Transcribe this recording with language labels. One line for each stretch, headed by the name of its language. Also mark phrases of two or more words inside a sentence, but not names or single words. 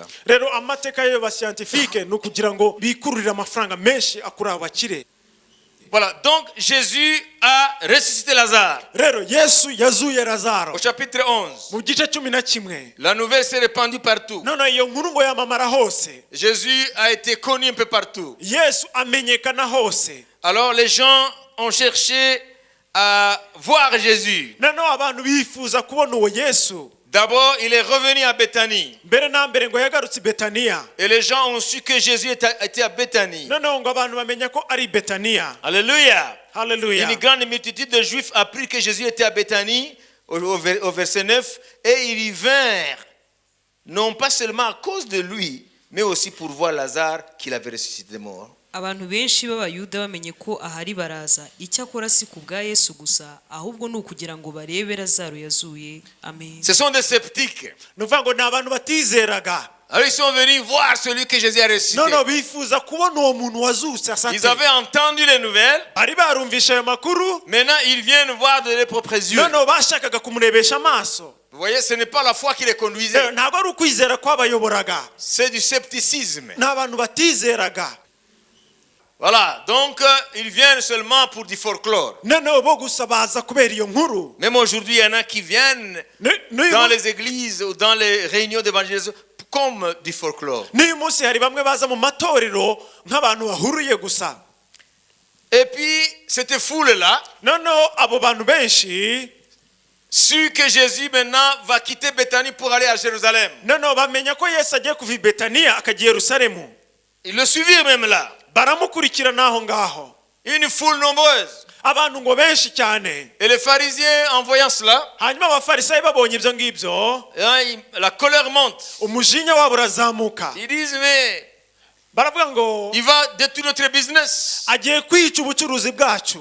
Kinyarwanda: rero amateka y'ayo bascientifique ni ukugira ngo bikururire amafaranga menshi akuri abo bakire.
French: Voilà, donc Jésus a ressuscité Lazare.
Kinyarwanda: rero yesu yazuye lazaro
French: Au chapitre 11,
Kinyarwanda: mu gice 11.
French: la nouvelle s'est répandue partout.
Kinyarwanda: none iyo nkuru ngo yamamara hose.
French: Jésus a été connu un peu partout.
Kinyarwanda: yesu amenyekana hose.
French: Alors les gens ont cherché à voir Jésus.
Kinyarwanda: noneho abantu bifuza kubona uwo yesu.
French: D'abord, il est revenu à Béthanie.
Kinyarwanda: mbere na mbere ngo yagarutse i betaniya.
French: Et les gens ont su que Jésus était à Béthanie.
Kinyarwanda: noneho ngo abantu bamenya ko ari betaniya.
French: Alléluia.
Kinyarwanda: haleluya.
French: Une grande multitude de Juifs apprit que Jésus était à Béthanie, au verset 9, et ils y vinrent, non pas seulement à cause de lui, mais aussi pour voir Lazare qu'il avait ressuscité des morts.
Kinyarwanda: abantu benshi b'abayuda bamenye ko ahari baraza icyakora si ku bwa yesu gusa ahubwo ni ukugira ngo barebe lazaro yazuye. amen.
French: Ce sont des sceptiques.
Kinyarwanda: ni ukuvuga ngo ni abantu batizeraga.
French: Alors ils sont venus voir celui que Jésus a ressuscité.
Kinyarwanda: noneho bifuza kubona uwo muntu wazutse asate.
French: Ils avaient entendu les nouvelles.
Kinyarwanda: bari barumvisha ayo makuru.
French: Maintenant, ils viennent voir de leurs propres yeux.
Kinyarwanda: noneho bashakaga kumurebesha amaso.
French: Vous voyez, ce n'est pas la foi qui les conduisait.
Kinyarwanda: rero ntabwo ari ukwizera kwabayoboraga.
French: C'est du scepticisme.
Kinyarwanda: ni abantu batizeraga.
French: Voilà, donc ils viennent seulement pour du folklore.
Kinyarwanda: noneho bo gusa baza kubera iyo nkuru.
French: Même aujourd'hui, il y en a qui viennent dans les églises ou dans les réunions d'évangélisation comme du folklore.
Kinyarwanda: n'uyu munsi hari bamwe baza mu matorero nk'abantu bahuriye gusa.
French: Et puis, cette foule-là,
Kinyarwanda: noneho abo bantu benshi
French: su que Jésus maintenant va quitter Béthanie pour aller à Jérusalem.
Kinyarwanda: noneho bamenya ko yesu agiye kuva i betaniya akajya i yerusalemu.
French: Ils le suivirent même là.
Kinyarwanda: baramukurikira n'aho ngaho.
French: Une foule nombreuse.
Kinyarwanda: abantu ngo benshi cyane.
French: Et les pharisiens, en voyant cela,
Kinyarwanda: hanyuma abafarisayo babonye ibyo ngibyo
French: la colère monte.
Kinyarwanda: umujinya wabo urazamuka.
French: Ils disent, mais
Kinyarwanda: baravuga ngo
French: il va détruire notre business.
Kinyarwanda: agiye kwica ubucuruzi bwacu.